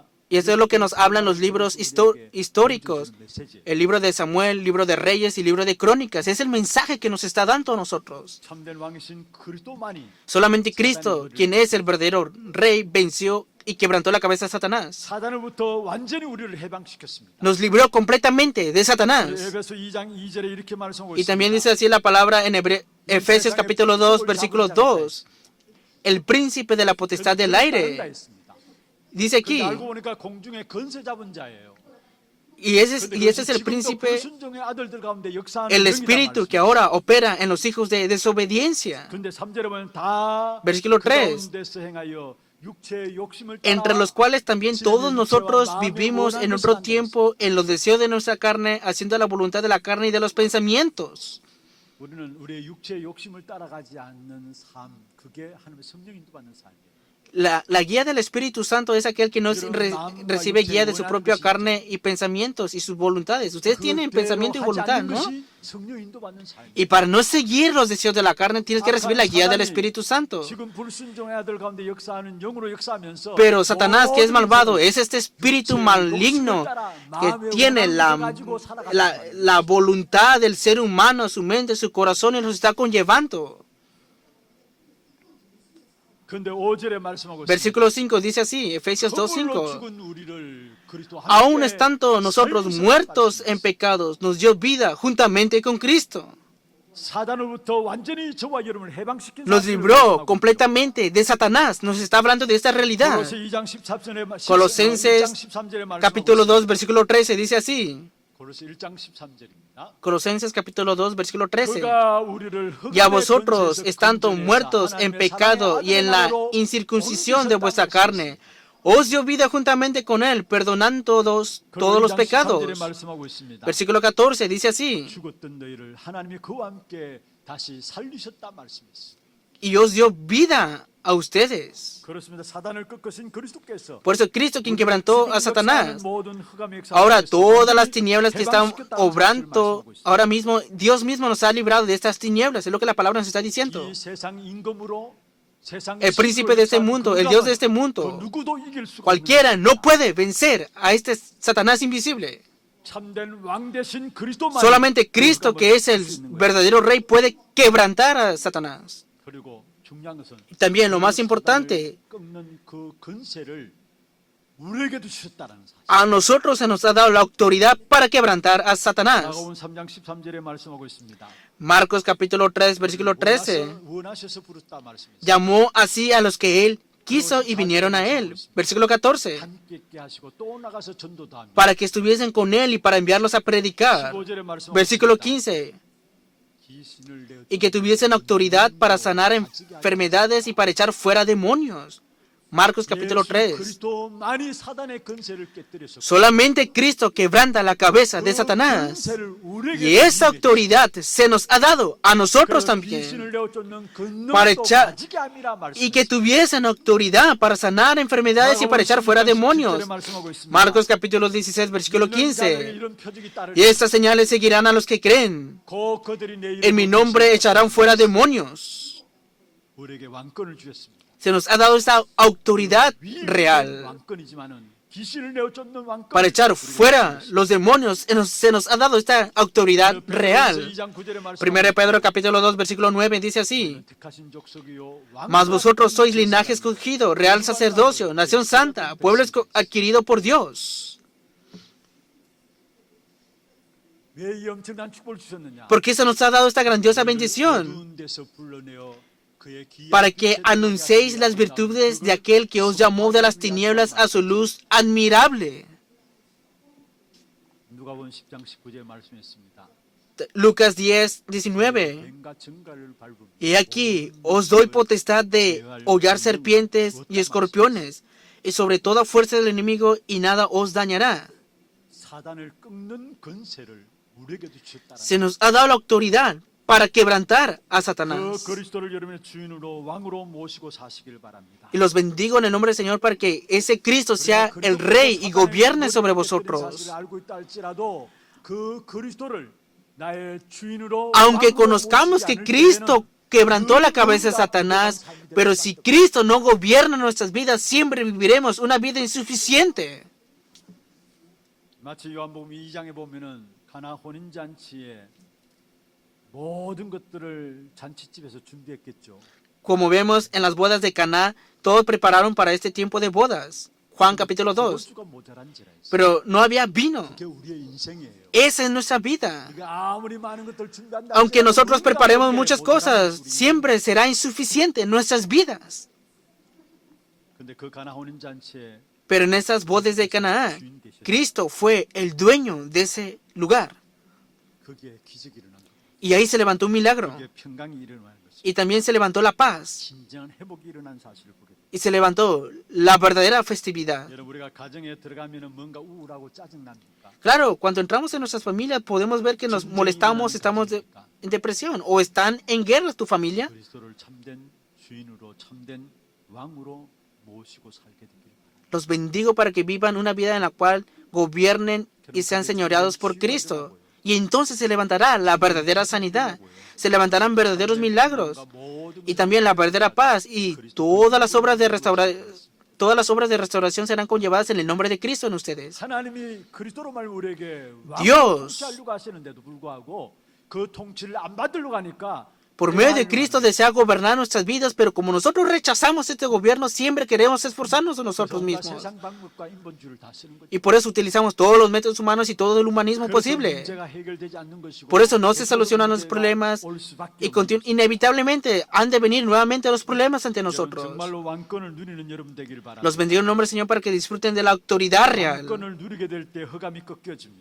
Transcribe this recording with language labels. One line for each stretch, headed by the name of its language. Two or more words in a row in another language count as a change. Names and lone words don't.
Spanish: Y eso es lo que nos hablan los libros históricos. El libro de Samuel, libro de Reyes y libro de Crónicas. Es el mensaje que nos está dando a nosotros.
Korean: 참된 왕이신 그리스도만이
Spanish: Solamente Cristo, quien es el verdadero rey, venció y quebrantó la cabeza de Satanás.
Korean: 사단으로부터 완전히 우리를 해방시켰습니다.
Spanish: Nos libró completamente de Satanás.
Korean: 에베소 2장 2절에 이렇게 말씀하고
Spanish: Y también
Korean: 있습니다.
Spanish: dice así la palabra en Efesios capítulo 2, versículo 2. El príncipe de la potestad del aire. Dice aquí,
Korean: 근데 알고 보니까 공중에 건세 잡은 자예요.
Spanish: y ese es el
Korean: 지금도
Spanish: príncipe,
Korean: 불순종의 아들들 가운데 역사하는
Spanish: el
Korean: 영이다
Spanish: espíritu que
Korean: 말씀이에요.
Spanish: ahora opera en los hijos de desobediencia.
Korean: 근데 3절에 보면 다
Spanish: Versículo
Korean: 그
Spanish: 3.
Korean: 가운데서 행하여 육체의 욕심을
Spanish: Entre los cuales también todos nosotros vivimos en otro tiempo en los deseos de nuestra carne, haciendo la voluntad de la carne y de los pensamientos.
Korean: 우리는 우리의 육체의 욕심을 따라가지 않는 삶, 그게 하나님의 성령 인도받는 삶이에요.
Spanish: La guía del Espíritu Santo es aquel que no recibe guía de su propia carne y pensamientos y sus voluntades. Ustedes tienen pensamiento y voluntad, ¿no?
Korean: 성령 인도받는 삶이에요.
Spanish: Y para no seguir los deseos de la carne, tienes que recibir la guía del Espíritu Santo.
Korean: 지금 불순종의 아들 가운데 역사하는 영으로 역사하면서
Spanish: Pero Satanás, que es
Korean: 모든
Spanish: malvado,
Korean: 인생을
Spanish: es este espíritu maligno que tiene la voluntad del ser humano, su mente, su corazón y los está conllevando.
Korean: 근데 5절에 말씀하고
Spanish: Versículo 5 dice así, Efesios
Korean: 그걸로
Spanish: 2:5.
Korean: 죽은 우리를 그리스도
Spanish: Aún
Korean: 함께
Spanish: estando nosotros
Korean: 살리셨다
Spanish: muertos
Korean: 말씀하셨어요.
Spanish: en pecados, nos dio vida juntamente con Cristo.
Korean: 사단으로부터 완전히 저와 여러분을 해방시킨
Spanish: Nos
Korean: 사실을
Spanish: libró
Korean: 말씀하고
Spanish: completamente de Satanás. Nos está hablando de esta realidad. Colosenses capítulo 2, versículo 13 dice así.
Korean: 고로새 1장 13절입니다.
Spanish: Colosenses capítulo 2, versículo 13.
Korean: 그가 우리를
Spanish: Y a
Korean: 흑암의
Spanish: vosotros,
Korean: 권세에서
Spanish: estando
Korean: 건져내사
Spanish: muertos en
Korean: 하나님의
Spanish: pecado
Korean: 사랑의
Spanish: y en la
Korean: 아들의
Spanish: incircuncisión de
Korean: 나라로
Spanish: vuestra
Korean: 옮기셨다
Spanish: carne, os dio vida juntamente con él, perdonando todos los pecados.
Korean: 말씀하고 있습니다.
Spanish: Versículo 14 dice así.
Korean: 죽었던 너희를 하나님이 그와 함께 다시 살리셨다 말씀했어요.
Spanish: Y os dio vida a ustedes.
Korean: 그렇습니다. 사단을 꺾으신 그리스도께서
Spanish: Por eso Cristo, quien quebrantó a Satanás.
Korean: 모든 흑암의 역사
Spanish: Ahora
Korean: 속에서
Spanish: todas las
Korean: 우리를
Spanish: tinieblas que están
Korean: 해방시켰다는
Spanish: obrando,
Korean: 사실을 말씀하고 있습니다.
Spanish: ahora mismo Dios mismo nos ha librado de estas tinieblas. Es lo que la palabra nos está diciendo.
Korean: 이 세상 임금으로 세상의
Spanish: El príncipe de este mundo, el Dios de este mundo,
Korean: 그 누구도 이길 수가 없는
Spanish: cualquiera no puede vencer a este Satanás invisible.
Korean: 참된 왕 대신 그리스도만
Spanish: Solamente Cristo, que es el verdadero rey, puede quebrantar a Satanás.
Korean: 그리고 중요한 것은
Spanish: También lo más importante,
Korean: 꺾는 그 권세를 우리에게도 주셨다는 사실.
Spanish: a nosotros se nos ha dado la autoridad para quebrantar a Satanás.
Korean: 야고보서 3장 13절에 말씀하고 있습니다.
Spanish: Marcos capítulo 3, versículo 13.
Korean: 원하셔서 부르셨다 말씀입니다.
Spanish: Llamó así a los que él quiso y vinieron a él. Versículo 14.
Korean: 함께 있게 하시고 또 나가서 전도도 합니다.
Spanish: Para que estuviesen con él y para enviarlos a predicar.
Korean: 15절에 말씀하고
Spanish: Versículo
Korean: 있습니다.
Spanish: 15.
Korean: 귀신을 내어
Spanish: Y que tuviesen autoridad para sanar enfermedades y para echar fuera demonios. Marcos capítulo 3.
Korean: 그리스도만이 사단의 권세를 깨뜨렸었고
Spanish: Solamente Cristo quebranta la cabeza de Satanás.
Korean: 권세를 우리에게
Spanish: Y esa
Korean: 주신
Spanish: autoridad se nos ha dado a nosotros
Korean: 그
Spanish: también.
Korean: 귀신을 내어 쫓는 그
Spanish: Para
Korean: 능력도
Spanish: echar-
Korean: 가지게 함이라
Spanish: Y que
Korean: 말씀하셨습니다.
Spanish: tuviesen autoridad para sanar enfermedades y para echar fuera demonios. Marcos capítulo 16, versículo 15. Y estas señales seguirán a los que creen. En mi nombre echarán fuera demonios.
Korean: 우리에게 왕권을 주셨습니다.
Spanish: Se nos ha dado esta autoridad real
Korean: 왕권이지만은 귀신을 내어 쫓는 왕권.
Spanish: para echar fuera los demonios. Se nos ha dado esta autoridad real. 1 Pedro capítulo 2, versículo 9 dice así. Mas vosotros sois linaje escogido, real sacerdocio, nación santa, pueblo adquirido por Dios.
Korean: 왜 이 엄청난 축복을 주셨느냐?
Spanish: ¿Por qué se nos ha dado esta grandiosa bendición?
Korean: 어두운 데서 불러내어 그의 귀한
Spanish: Para que
Korean: 빛에
Spanish: anunciéis
Korean: 들어가게
Spanish: las
Korean: 하시고
Spanish: virtudes de aquel que os llamó de las tinieblas a su luz admirable.
Korean: 누가복음 10장 19절 말씀했습니다.
Spanish: Lucas 10, 19.
Korean: 뱀과 증가를 밟으며
Spanish: Y aquí os doy potestad de hollar serpientes y escorpiones, y sobre toda fuerza del enemigo, y nada os dañará.
Korean: 사단을 꺾는 권세를 우리에게도 주셨다는
Spanish: Se nos ha dado la autoridad para quebrantar a
Korean: 그
Spanish: Satanás.
Korean: 그리스도를 여러분의 주인으로 왕으로 모시고 사시길 바랍니다.
Spanish: Y los bendigo en el nombre del Señor para que ese Cristo sea el rey y gobierne sobre vosotros.
Korean: 알고 있다 할지라도 그 그리스도를 나의 주인으로
Spanish: Aunque
Korean: 왕으로
Spanish: conozcamos
Korean: 모시지
Spanish: que
Korean: 않을
Spanish: Cristo
Korean: 때에는
Spanish: quebrantó la
Korean: 그
Spanish: cabeza de
Korean: 누구가
Spanish: Satanás,
Korean: 부족한 삶이
Spanish: pero
Korean: 될
Spanish: si
Korean: 것입니다.
Spanish: Cristo no gobierna nuestras vidas, siempre viviremos una vida insuficiente.
Korean: 마치 요한복음 2장에 보면은 가나 혼인 잔치에 모든 것들을 잔치집에서 준비했겠죠.
Spanish: Como vemos en las bodas de Caná, todos prepararon para este tiempo de bodas. Juan capítulo 2.
Korean: 수가 모자란지라 했어요.
Spanish: Pero no había vino.
Korean: 그게 우리의 인생이에요.
Spanish: Esa es nuestra vida.
Korean: 우리가 아무리 많은 것들 준비한다.
Spanish: Aunque nosotros
Korean: 할지라도
Spanish: preparemos
Korean: 우리가
Spanish: muchas
Korean: 모자란
Spanish: cosas,
Korean: 우리.
Spanish: siempre será insuficiente en nuestras vidas.
Korean: 근데 그 가나 혼인 잔치에
Spanish: Pero en esas bodas de Canaán, Cristo fue el dueño de ese lugar.
Korean: 거기에 기적이 일어난 거예요.
Spanish: Y ahí se levantó un milagro.
Korean: 거기에 평강이 일어나는 것이
Spanish: Y también se levantó la paz.
Korean: 진정한 회복이 일어난 사실을 보게 돼요.
Spanish: Y se levantó la verdadera festividad.
Korean: 여러분 우리가 가정에 들어가면은 뭔가 우울하고 짜증 납니까?
Spanish: Claro, cuando entramos en nuestras familias podemos ver que nos molestamos, estamos en depresión o están en guerra tu familia.
Korean: 그리스도를 참된 주인으로 참된 왕으로 모시고 살게 되길 바랍니다.
Spanish: Los bendigo para que vivan una vida en la cual gobiernen y sean señoreados por Cristo. Y entonces se levantará la verdadera sanidad. Se levantarán verdaderos milagros. Y también la verdadera paz. Y todas las obras de restauración serán conllevadas en el nombre de Cristo en ustedes.
Korean: 하나님이 그리스도로 말 우리에게
Spanish: Dios.
Korean: 통치하려고 하시는데도 불구하고 그 통치를 안 받으려고 하니까
Spanish: Por medio de Cristo desea gobernar nuestras vidas, pero como nosotros rechazamos este gobierno, siempre queremos esforzarnos nosotros mismos.
Korean: 세상 방법과 인본주의를 다 쓰는 거죠.
Spanish: Y por eso utilizamos todos los métodos humanos y todo el humanismo
Korean: 그래서
Spanish: posible.
Korean: 문제가 해결되지 않는 것이고
Spanish: Por eso no se solucionan los problemas
Korean: 올 수밖에
Spanish: y
Korean: 없는
Spanish: inevitablemente han de venir nuevamente los problemas ante
Korean: 여러분,
Spanish: nosotros.
Korean: 정말로 왕권을 누리는 여러분 되길 바랍니다.
Spanish: Los bendigo en el nombre del Señor para que disfruten de la autoridad real.
Korean: 왕권을 누리게 될 때 흑암이 꺾여집니다.